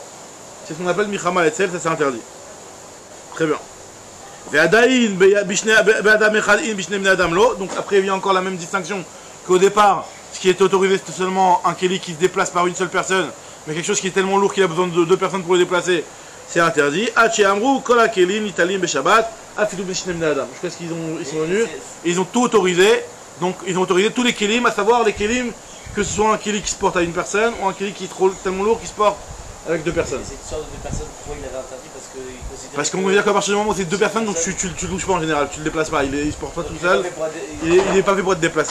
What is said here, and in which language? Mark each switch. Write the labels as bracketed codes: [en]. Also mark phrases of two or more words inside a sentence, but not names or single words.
[fr] C'est ce qu'on appelle Michama letzel, ça c'est interdit. Très bien. Donc après il y a encore la même distinction qu'au départ, ce qui est autorisé c'était seulement un keli qui se déplace par une seule personne, mais quelque chose qui est tellement lourd qu'il a besoin de deux personnes pour le déplacer. C'est interdit. [he] אמרו כל כלים ניטלים בשבת אפילו בשני בני אדם. [fr] Je pense qu'ils sont venus, ils ont tout autorisé. Donc ils ont autorisé tous les kelim, à savoir les kelim, que ce soit un keli qui se porte à une personne ou un keli qui est tellement lourd qui se porte avec deux personnes. C'est une sorte de deux personnes, pourquoi il avait interdit? Parce qu'on considère qu'à partir du moment où c'est deux personnes, donc tu le touches pas en général, tu le déplaces pas, il se porte pas tout seul, il n'est pas fait pour être déplacé.